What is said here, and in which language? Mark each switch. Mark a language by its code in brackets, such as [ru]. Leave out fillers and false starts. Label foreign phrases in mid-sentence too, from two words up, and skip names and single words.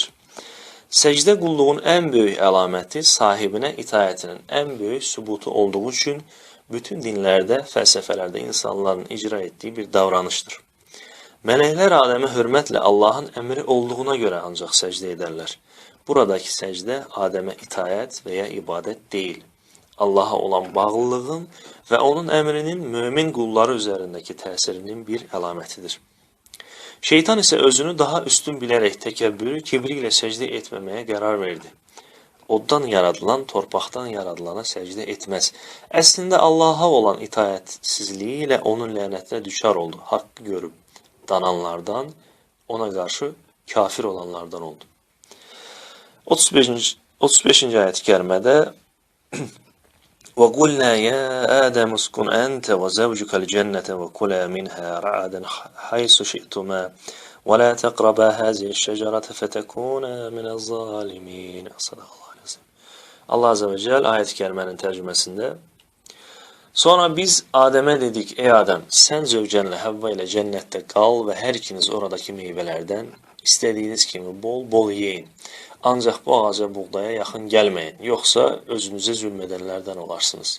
[az] Səcdə qulluğun ən böyük əlaməti sahibinə itayətinin ən böyük sübutu olduğu üçün bütün dinlərdə, fəlsəfələrdə insanların icra etdiyi bir davranışdır. Mələklər Adəmə hörmətlə Allahın əmri olduğuna görə ancaq səcdə edərlər. Buradakı səcdə Adəmə itayət və ya ibadət deyil. Allaha olan bağlılığın ve onun emrinin mümin qulları üzerindeki təsirinin bir əlamətidir. [tr] Şeytan ise özünü daha üstün bilerek tekebbürü, kibriyle secde etmemeye karar verdi. [az] Oddan yaradılan, torpaqdan yaradılana secde etmez. Əslində Allaha olan itayətsizliyi ilə onun lənətinə düşar oldu. Haqqı görüb dananlardan, ona qarşı kafir olanlardan oldu. [ar] 35. [az] ayet-i kerimədə [ar] وَقُلْنَا يَا آدَمُ اسْكُنْ أَنْتَ وَزَوْجُكَ الْجَنَّةَ وَكُلَا مِنْهَا رَغَدًا حَيْثُ شِئْتُمَا وَلَا تَقْرَبَا هَذِهِ الشَّجَرَةَ فَتَكُونَا مِنَ الظَّالِمِينَ. الله عز وجل [tr] ayet-i kerimenin tercümesinde sonra biz Adem'e dedik, ey Adem sen zevcenle Havva ile cennette kal ve her ikiniz oradaki meyvelerden istediğiniz kimi bol bol yiyin. Ancak bu ağaca buğdaya yakın gelmeyin. Yoksa özünüze zulmedenlerden olarsınız.